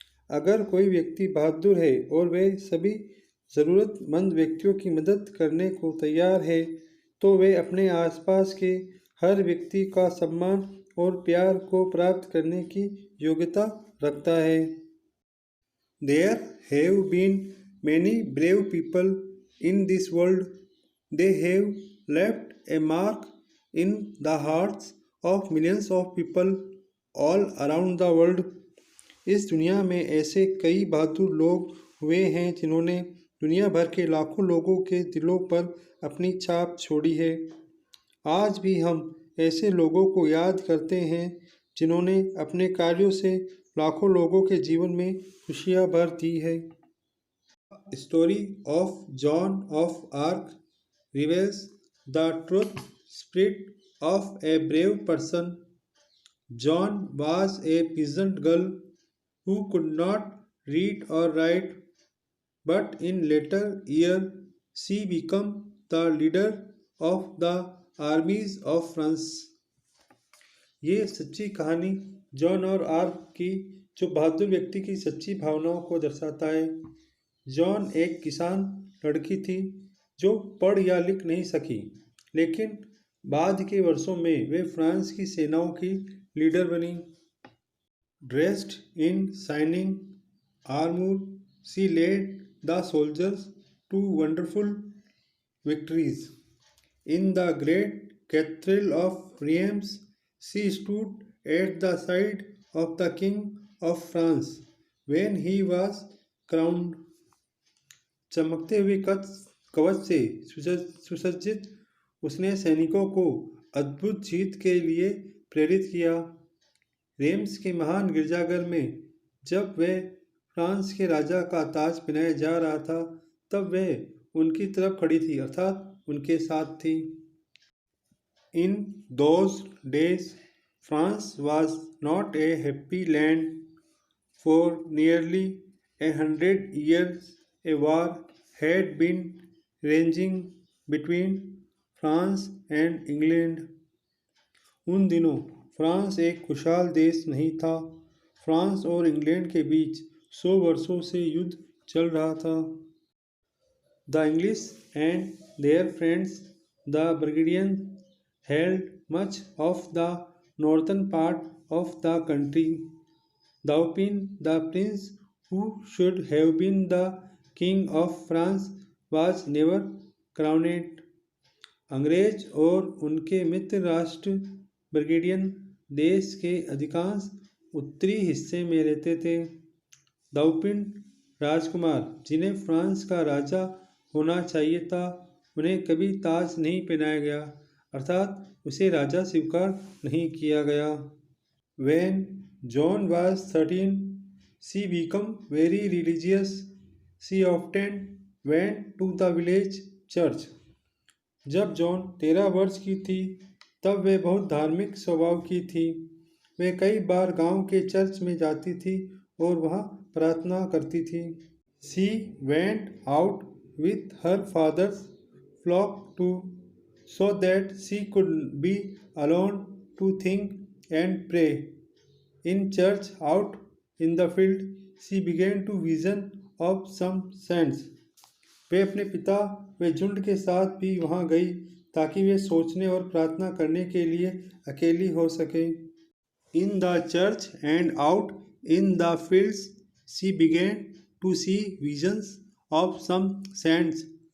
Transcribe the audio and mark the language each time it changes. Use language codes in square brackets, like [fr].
[hi] अगर कोई व्यक्ति बहादुर है और वे सभी ज़रूरतमंद व्यक्तियों की मदद करने को तैयार है, तो वे अपने आसपास के हर व्यक्ति का सम्मान और प्यार को प्राप्त करने की योग्यता रखता है। [en] There have been many brave people in this world. They have left a mark in the hearts of millions of people all around the world. [hi] इस दुनिया में ऐसे कई बहादुर लोग हुए हैं जिन्होंने दुनिया भर के लाखों लोगों के दिलों पर अपनी छाप छोड़ी है। आज भी हम ऐसे लोगों को याद करते हैं जिन्होंने अपने कार्यों से लाखों लोगों के जीवन में खुशियाँ भर दी है। [en] Story of John of Arc reveals the truth spirit of a brave person. John was a peasant girl who could not read or write, but in later years she became the leader of the armies of France. [hi] ये सच्ची कहानी John और arc की, जो बहादुर व्यक्ति की सच्ची भावनाओं को दर्शाता है। जॉन एक किसान लड़की थी जो पढ़ या लिख नहीं सकी, लेकिन बाद के वर्षों में वे फ्रांस की सेनाओं की लीडर बनी। [en] Dressed in shining armor, she led the soldiers to wonderful victories. In the great cathedral of Reims, she stood at the side of the King of France when he was crowned. [hi] चमकते हुए कवच से सुसज्जित उसने सैनिकों को अद्भुत जीत के लिए प्रेरित किया। रेम्स के महान गिरजाघर में जब वह फ्रांस के राजा का ताज पहनाया जा रहा था, तब वह उनकी तरफ खड़ी थी, अर्थात उनके साथ थी। [en] In those days France was not a happy land. For nearly 100 years a war had been raging between France and England. [hi] उन दिनों फ्रांस एक खुशहाल देश नहीं था। फ्रांस और इंग्लैंड के बीच 100 वर्षों से युद्ध चल रहा था। [en] The English and their friends the Burgundians held much of the northern part of the country. Dauphin the prince who should have been the king of France was never crowned. [hi] अंग्रेज और उनके मित्र राष्ट्र बर्गुंडियन देश के अधिकांश उत्तरी हिस्से में रहते थे। दाउपिन राजकुमार, जिन्हें फ्रांस का राजा होना चाहिए था, उन्हें कभी ताज नहीं पहनाया गया, अर्थात उसे राजा स्वीकार नहीं किया गया। [en] When John was 13, she became very religious She often went to the village church. [hi] जब जॉन 13 वर्ष की थी तब वे बहुत धार्मिक स्वभाव की थी। वे कई बार गांव के चर्च में जाती थी और वहां प्रार्थना करती थी। [en] She went out with her father's flock too, so that she could be alone to think and pray. In church, out in the field, she began to vision of some saints. [hi] वे अपने पिता व झुंड के साथ भी वहां गई ताकि वे सोचने और प्रार्थना करने के लिए अकेली हो सके। [en] In the church and out in the fields she began to see visions of some saints.